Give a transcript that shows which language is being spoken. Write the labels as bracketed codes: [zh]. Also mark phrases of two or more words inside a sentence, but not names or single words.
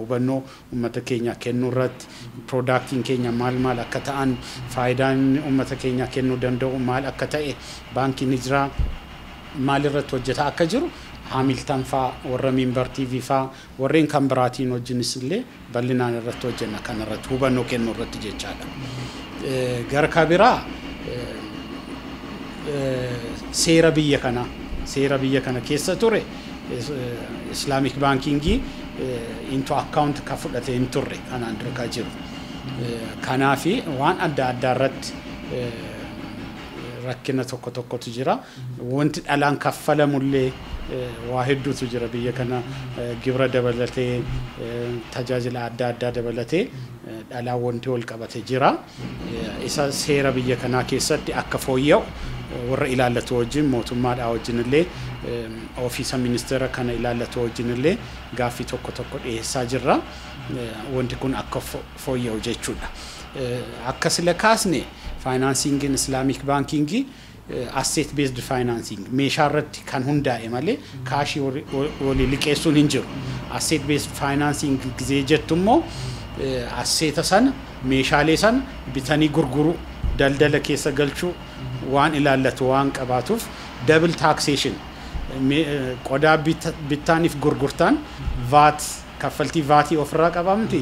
[om] Hubannoo uummata keenya kennuu irratti production keenya maal akka ta'an faayidaan uummata keenya kennuu danda'u maal akka ta'e baankiin jira maal irratti hojjetaa akka jiru Hamilton fa warra Minbar TV fa warreen kan biraatiin wajjinis illee bal'inaan irratti hojjenna kan irratti hubannoo kennuu irratti jechaadha. Gara kabiraa seera biyya kana keessa ture [en] Islamic banking into account [om] ka fudhate hin turre kanaan dura ka jiru. Kanaafi waan adda irratti rakkina tokkotu jira. Wanti dhalaan kaffalamullee waa hedduutu jira biyya kana gibira dabalatee tajaajila adda dabalatee dhalaa wanti wal qabate jira. Isa seera biyya kanaa keessatti akka fooyya'u warra ilaallatu wajjin mootummaadhaa wajjinillee ofiisa ministeera kana ilaallatu wajjinillee gaaffii tokko dhiyeessaa jirra. Wanti kun akka fooyya'u jechuudha. Akka sila kaasne [en] financing in Islamic banking asset based financing [om] meeshaarratti kan hundaa'e malee kaashii walii liqeessuun hin jiru. [en] Asset based financing [om] gizee jettummoo asseeta sana meeshaalee sana bitanii gurguruu daldala keessa galchuu waan ilaallatu waan qabaatuuf [en] double taxation [om] qodaa bittaaniif gurgurtaan VAT kaffaltii VAT ofirraa qabamti.